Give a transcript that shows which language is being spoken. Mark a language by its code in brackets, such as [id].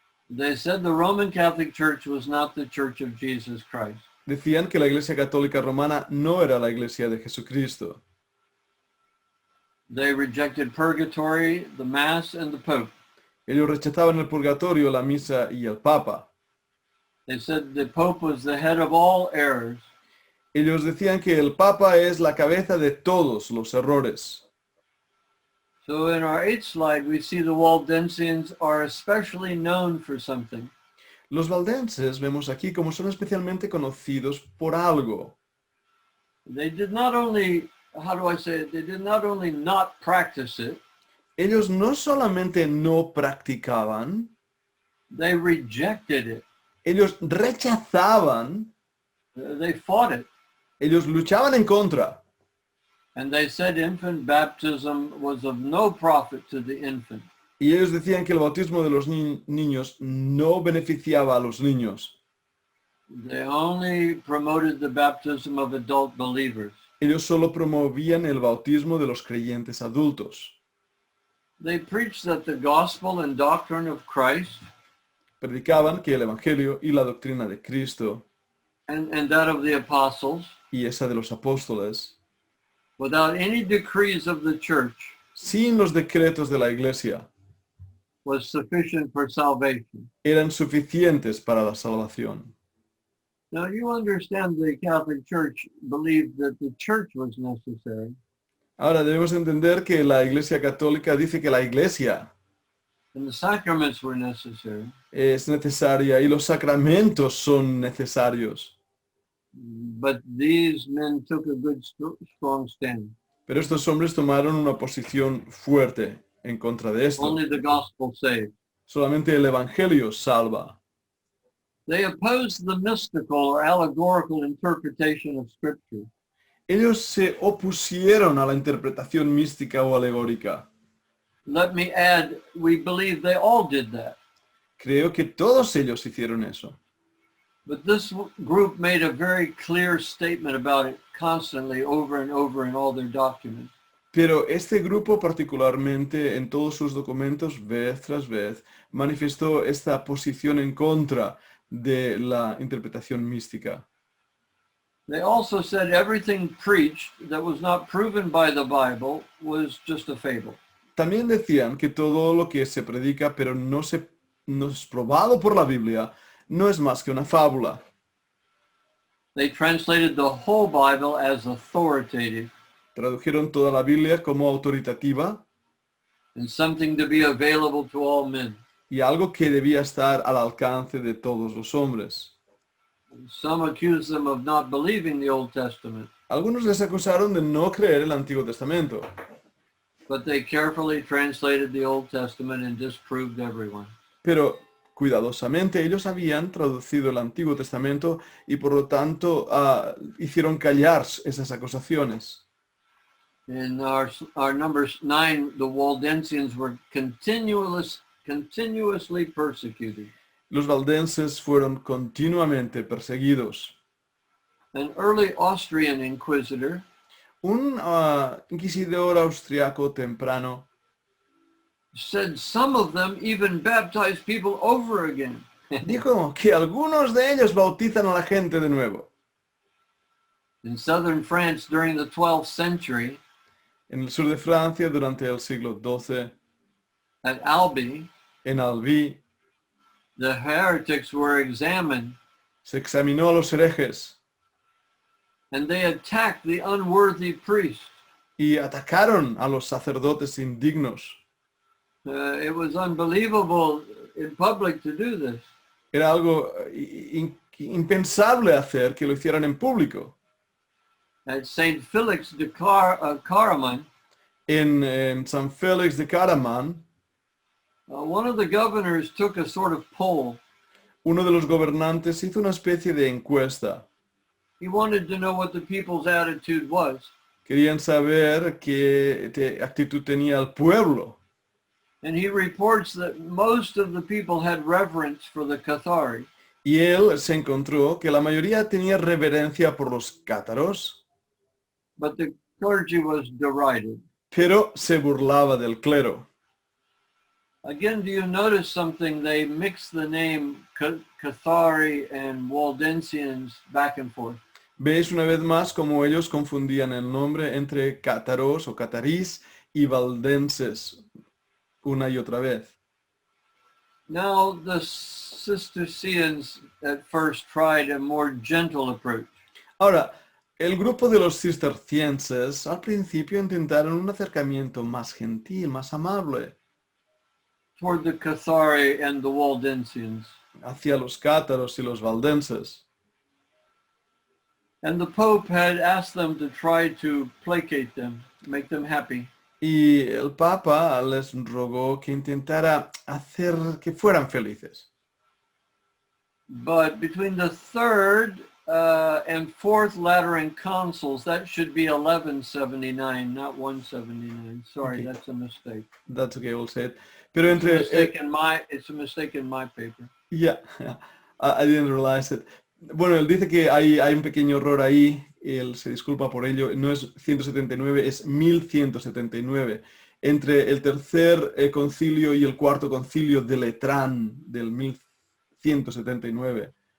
[en] They said the Roman Catholic Church was not the Church of Jesus Christ. [es] Decían que la Iglesia Católica Romana no era la Iglesia de Jesucristo. [en] They rejected purgatory, the Mass, and the Pope. [es] Ellos rechazaban el purgatorio, la misa y el Papa. [en] They said the Pope was the head of all errors. [es] Ellos decían que el Papa es la cabeza de todos los errores. [en] So in our 8th slide, we see the Waldensians are especially known for something. [es] Los valdenses vemos aquí como son especialmente conocidos por algo. [en] They did not only, how do I say it? They did not only not practice it, [es] Ellos no solamente no practicaban, [en] they rejected it. [es] ellos rechazaban, [en] They fought it. [es] ellos luchaban en contra. [en] And they said infant baptism was of no profit to the infant. [es] Y ellos decían que el bautismo de los niños no beneficiaba a los niños. [en] They only promoted the baptism of adult believers. [es] Ellos solo promovían el bautismo de los creyentes adultos. [en] They preached that the gospel and doctrine of Christ [es] Predicaban que el evangelio y la doctrina de Cristo [en] and that of the apostles, [es] y esa de los apóstoles, [en] without any decrees of the church, [es] sin los decretos de la Iglesia, [en] was sufficient for salvation. [es] eran suficientes para la salvación. [en] Now you understand the Catholic Church believed that the church was necessary, [es] Ahora debemos entender que la Iglesia Católica dice que la Iglesia [en] and the sacraments were necessary, [es] es necesaria y los sacramentos son necesarios. [en] but these men took a good, strong stand. [es] Pero estos hombres tomaron una posición fuerte en contra de esto. [en] Only the gospel saves. [es] Solamente el Evangelio salva. [en] They opposed the mystical or allegorical interpretation of Scripture. [es] Ellos se opusieron a la interpretación mística o alegórica. [en] Let me add, we believe they all did that. [es] Creo que todos ellos hicieron eso. [en] But this group made a very clear statement about it constantly over and over in all their documents. [es] Pero este grupo particularmente en todos sus documentos, vez tras vez, manifestó esta posición en contra de la interpretación mística. [en] They also said everything preached that was not proven by the Bible was just a fable. [es] También decían que todo lo que se predica pero no es probado por la Biblia no es más que una fábula. [en] They translated the whole Bible as authoritative [es] Tradujeron toda la Biblia como autoritativa [en] and something to be available to all men. [es] y algo que debía estar al alcance de todos los hombres. [en] Some accused them of not believing the Old Testament, [es] Algunos les acusaron de no creer el Antiguo Testamento, [en] but they carefully translated the Old Testament and disproved everyone. [es] pero cuidadosamente ellos habían traducido el Antiguo Testamento y por lo tanto hicieron callar esas acusaciones. [en] In our Numbers 9, the Waldensians were continuously persecuted. [es] Los valdenses fueron continuamente perseguidos. [en] An early Austrian inquisitor [es] Un inquisidor austriaco temprano [en] said some of them even baptized people over again. [es] dijo que algunos de ellos bautizan a la gente de nuevo. [en] In southern France during the 12th century, [es] En el sur de Francia, durante el siglo XII, [en] at Albi, [es] en Albi, [en] the heretics were examined [es] se examinó a los herejes [en] and they attacked the unworthy priest. [es] y atacaron a los sacerdotes indignos. [en] It was unbelievable in public to do this. [es] Era algo impensable hacer que lo hicieran en público. [en] At St. Felix de Caraman, [es] En San Félix de Caraman, [en] one of the governors took a sort of poll. [es] uno de los gobernantes hizo una especie de encuesta. [en] He wanted to know what the people's attitude was. [es] Querían saber qué actitud tenía el pueblo. [en] And he reports that most of the people had reverence for the Cathari. [es] Y él se encontró que la mayoría tenía reverencia por los cátaros, [en] But the clergy was derided. [es] pero se burlaba del clero. [en] Again, do you notice something? They mix the name Cathari and Waldensians back and forth. [es] Veis una vez más cómo ellos confundían el nombre entre cátaros o catarís y valdenses una y otra vez. [en] Now, the Cistercians at first tried a more gentle approach. [es] Ahora, el grupo de los cistercienses al principio intentaron un acercamiento más gentil, más amable [en] Toward the Cathari and the Waldensians. [es] hacia los cátaros y los valdenses. [en] And the Pope had asked them to try to placate them, make them happy. [es] Y el Papa les rogó que intentara hacer que fueran felices. [en] But between the third and fourth Lateran councils, that should be 1179, not 179. Sorry, Okay. that's a mistake. That's okay, we'll say it. [es] Pero [en] It's a [es] entre... [en] mistake in it's a mistake in my paper. Yeah, I didn't realize it. [es] Bueno, él dice que hay un pequeño error ahí, él se disculpa por ello, no es 179, es 1179. Entre el tercer concilio y el cuarto concilio de Letrán del 1179.